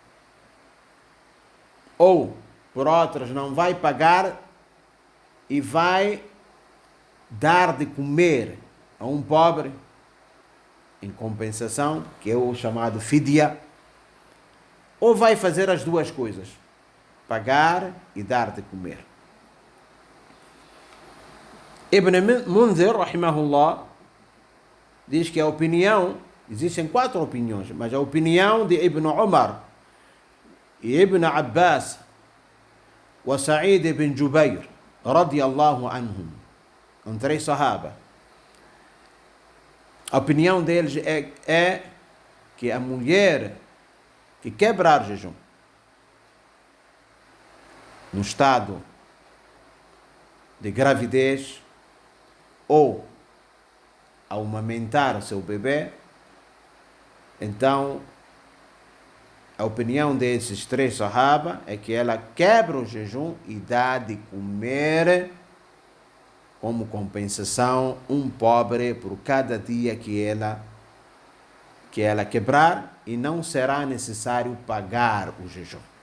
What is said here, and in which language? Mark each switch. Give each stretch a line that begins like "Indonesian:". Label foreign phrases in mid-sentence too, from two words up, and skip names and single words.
Portuguese: Ou, por outras, não vai pagar e vai dar de comer a um pobre em compensação, que é o chamado fidya? Ou vai fazer as duas coisas, pagar e dar de comer? Ibn Munzir, rahimahullah, diz que a opinião, existem 4 opiniões, mas a opinião de Ibn Umar e Ibn Abbas e Sa'id ibn Jubayr,
Arabic: رضي الله عنهم,
Portuguese: são 3 sahaba. A opinião deles é que a mulher que quebrar jejum no estado de gravidez ou ao amamentar o seu bebê, então a opinião desses 3 sahaba é que ela quebra o jejum e dá de comer como compensação um pobre por cada dia que ela quebrar, e não será necessário pagar o jejum.